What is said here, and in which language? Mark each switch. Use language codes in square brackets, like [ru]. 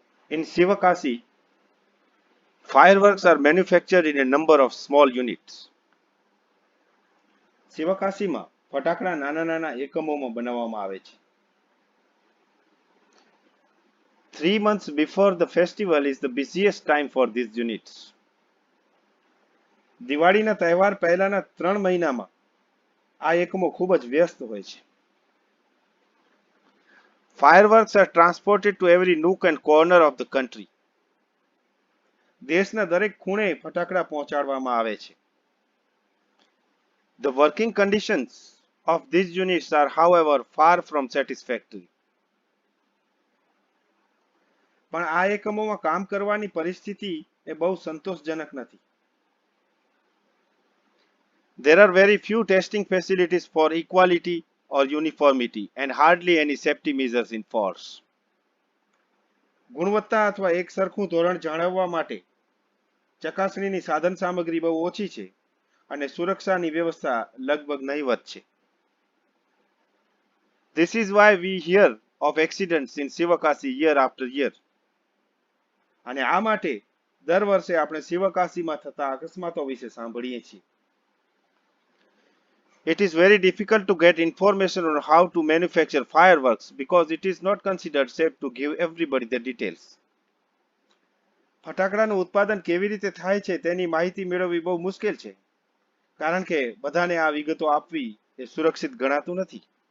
[en] In Sivakasi, fireworks are manufactured in a number of small units. [gu] શિવકાશીમાં ફટાકડા નાના નાના એકમોમાં બનાવવામાં આવે છે. [en] 3 months before the festival is the busiest time for these units. [gu] દિવાળીના તહેવાર પહેલાના 3 મહિનામાં આ એકમો ખૂબ જ વ્યસ્ત હોય છે. [en] Fireworks are transported to every nook and corner of the country. [gu] દેશના દરેક ખૂણે ફટાકડા પહોંચાડવામાં આવે છે. [en] The working conditions of these units are, however, far from satisfactory. [gu] પણ આ એકમોમાં કામ કરવાની પરિસ્થિતિ એ બહુ સંતોષજનક નથી. [en] There are very few testing facilities for equality or uniformity and hardly any safety measures in force. [gu] ગુણવત્તા અથવા એક સરખું ધોરણ જાળવવા માટે ચકાસણીની સાધન સામગ્રી બહુ ઓછી છે અને સુરક્ષાની વ્યવસ્થા લગભગ નહીવત છે. [en] This is why we hear of accidents in Sivakasi year after year. [gu] અને આ માટે દર વર્ષે આપણે શિવકાશીમાં થતા અકસ્માતો વિશે સાંભળીએ છીએ. [en] It is very difficult to get information on how to manufacture fireworks because it is not considered safe to give everybody the details. [gu] ફટાકડાનું ઉત્પાદન કેવી રીતે થાય છે તેની માહિતી મેળવવી બહુ મુશ્કેલ છે, કારણ કે બધાને આ વિગતો આપવી એ સુરક્ષિત ગણાતું નથી.